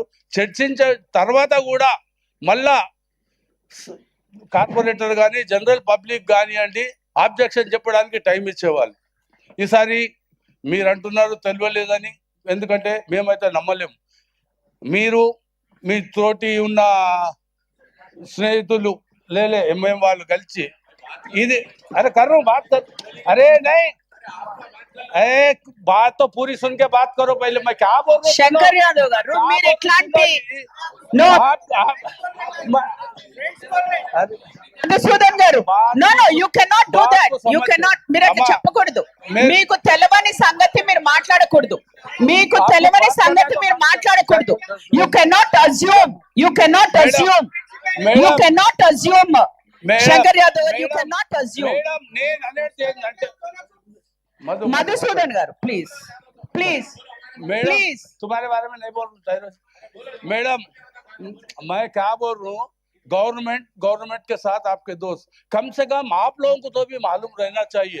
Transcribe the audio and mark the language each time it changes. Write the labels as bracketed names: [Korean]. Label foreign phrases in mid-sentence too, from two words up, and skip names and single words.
[Telugu] చర్చించే తర్వాత కూడా మళ్ళా కార్పొరేటర్ కానీ [English] general public [Telugu] కానివ్వండి ఆబ్జెక్షన్ చెప్పడానికి టైం ఇచ్చేవాళ్ళు. ఈసారి మీరు అంటున్నారు తెలియలేదని, ఎందుకంటే మేమైతే నమ్మలేము. మీరు మీ తోటి ఉన్న స్నేహితులు లేలే ఎంఎం వాళ్ళు కలిసి ఇది [Hindi] अरे कर रहा हूँ बात कर, अरे नहीं बात तो पूरी सुन के बात करो पहले. मैं क्या बोल रहा हूँ [Telugu] శంకర్ యాదవ్ గారు, మీరు ఎట్లాంటి మధుసూదన్ గారు, [English] no no you cannot do that, you cannot. [Telugu] మీరు అట్లా చెప్పకూడదు. మీకు తెలవని సంగతి మీరు మాట్లాడకూడదు. మీకు తెలవని సంగతి మీరు మాట్లాడకూడదు. [English] you cannot assume, you cannot assume, you cannot assume. [Telugu] శంకర్ యాదవ్ గారు, [English] you cannot assume. [Hindi] मधुसूदन गारू [English] please please please. [Hindi] तुम्हारे बारे में नहीं बोल रहा मैडम, मैं क्या बोल रहा हूँ. गवर्नमेंट के साथ आपके दोस्त, कम से कम आप लोगों को तो भी मालूम रहना चाहिए.